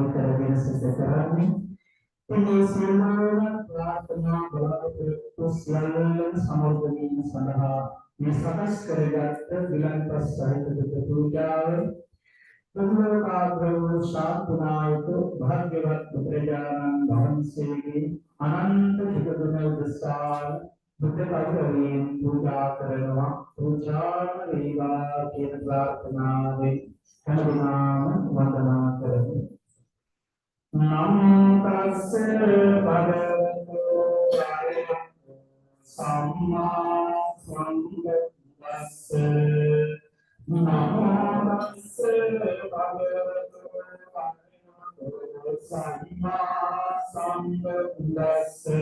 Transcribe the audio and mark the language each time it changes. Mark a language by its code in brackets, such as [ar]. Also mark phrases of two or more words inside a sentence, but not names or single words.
[si] කරගෙන සිදු කරන්නේ මේ සියලුම ප්‍රාර්ථනා බලාපොරොත්තු සියල්ලම සමර්ථ වීම සඳහා මේ සකස් කරගත් විලංගස් සහිත පූජාව පුරෝකාග්‍රව ශාන්තනායක භාග්‍යවත් බුදුරජාණන් වහන්සේගේ අනන්ත චිත්තගුණ උදෙසා බුද්ධ කරුණෙන් පූජා කරනවා පූජාන වේවා කියන ප්‍රාර්ථනාවෙන් හැමදෙනාම වන්දනා කරමු [pi] නමෝ තස්ස භගවතු ආරහතෝ සම්මා සම්බුද්දස්ස නමෝ තස්ස භගවතු ආරහතෝ සම්මා සම්බුද්දස්ස